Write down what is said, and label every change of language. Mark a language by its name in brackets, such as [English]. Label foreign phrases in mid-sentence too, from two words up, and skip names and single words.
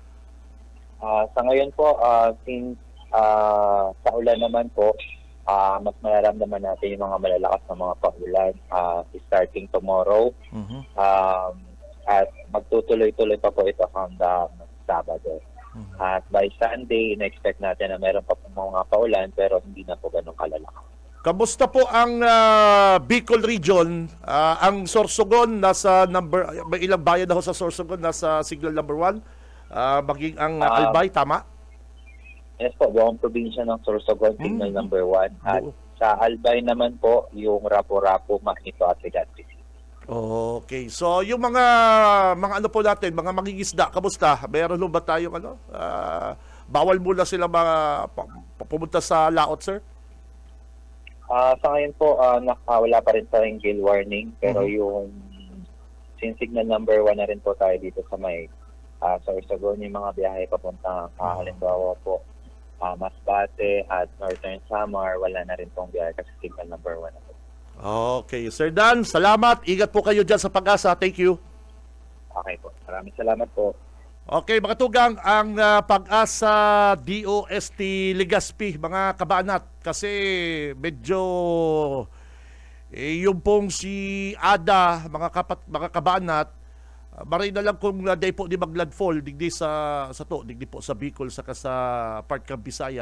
[Filipino] Sa ngayon po, since sa ulan naman po, mas mararamdaman natin yung mga malalakas na mga paulan [English] starting tomorrow. [Filipino] At magtutuloy-tuloy pa po ito hanggang Sabado. At [English] by Sunday, [Filipino] in-expect natin na meron pa po mga paulan pero hindi na po ganun kalalakas. Kamusta po ang Bicol region? Ang Sorsogon nasa may ilang bayan na ho sa Sorsogon nasa [English] signal number 1? [Filipino] Maging ang Albay, tama? Yes po, buong probinsya ng Sorsogon, [English] signal number 1. [Filipino] At sa Albay naman po, yung Rapu-Rapu, Manito at Legazpi City. Okay. So, yung mga ano po natin, mga mangingisda, kamusta? Meron ba tayong bawal muna sila pumunta sa laot, sir? Sa ngayon po, wala pa rin tayong [English] gale warning, [Filipino] pero yung [English] signal number 1 [Filipino] na rin po tayo dito sa may Sorsogon, yung mga biyahe papunta halimbawa po Masbate at Northern Samar, wala na rin pong biyahe kasi [English] signal number 1 [Filipino] na po. Okay. Sir Dan, salamat. Ingat po kayo dyan sa Pag-asa. [English] Thank you. [Filipino] Okay po. Maraming salamat po. Okay, [Bikol] mga tugang, ang Pag-asa DOST Legazpi, mga kabanat, kasi medyo yung pong si Ada, mga kabanat, maray na lang kung day po di maglandfall digdi sa digdi po sa Bicol saka sa part ng Bisaya.